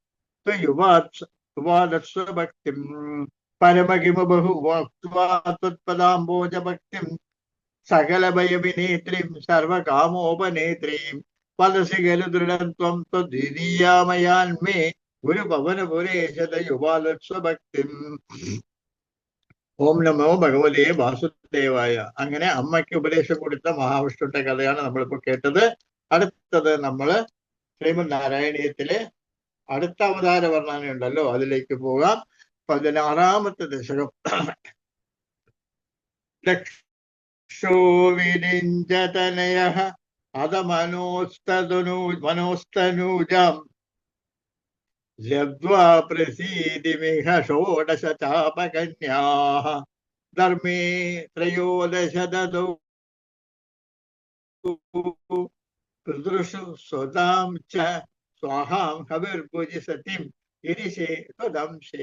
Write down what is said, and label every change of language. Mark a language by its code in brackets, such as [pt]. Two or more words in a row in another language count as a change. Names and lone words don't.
[sa] त्वयुवादस्वभक्तिं परमकिमबहुवाक्त्वा त्वत्पदाम्बोजभक्तिं सकलभयविनेत्रीं सर्वकामोपनेत्रीं वदसि खलु दृढं त्वं त्वद्विधीया मयान्मे गुरुपवनपुरेश तयुवादस्वभक्तिम्. ഓം നമോ ഭഗവതേ വാസുദേവായ. [ml] അങ്ങനെ അമ്മയ്ക്ക് ഉപദേശം കൊടുത്ത മഹാവിഷ്ണുവിന്റെ കഥയാണ് നമ്മളിപ്പോൾ കേട്ടത്. അടുത്തത് നമ്മള് ശ്രീമദ് നാരായണീയത്തിലെ അടുത്ത അവതാര വർണ്ണനയുണ്ടല്ലോ, അതിലേക്ക് പോകാം. 16-ാമത്തെ ദശകം. [sa] ദക്ഷോ വിരിഞ്ചതനയഃ മനോസ്തനൂജാം ലബ്ധ്വാ പ്രസീദിമിഹ ഷോഡശ ചാപകന്യാഃ ധർമ്മേ ത്രയോദശ ദദൗ പിതൃഷു സ്വതാം ച സ്വാഹാം ഹവിർഭുജി സതിം ഗിരിശേ ത്വദംശേ.